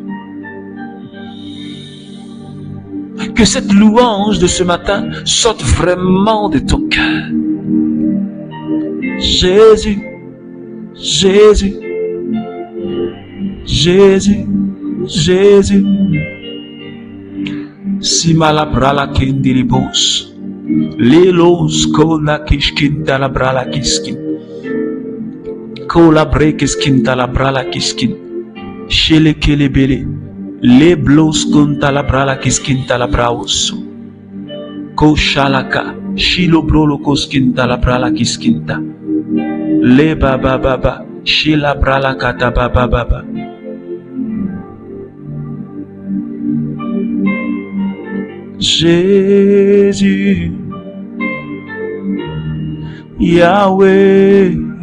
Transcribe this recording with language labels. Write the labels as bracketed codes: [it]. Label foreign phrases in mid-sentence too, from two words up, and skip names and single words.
[fr] Que cette louange de ce matin sorte vraiment de ton cœur. Jésus, Jésus, Jésus, Jésus. Si malabrala kindiribos, lilos kola kishkinta la brala kiskin, kola brekiskinta la brala kiskin, shele kelebele, le blos kunta la brala kiskinta la braosu, ko shalaka, shilo brolo koskinta la brala kiskinta, le baba baba, shila brala kata baba baba. Jésus, Yahweh,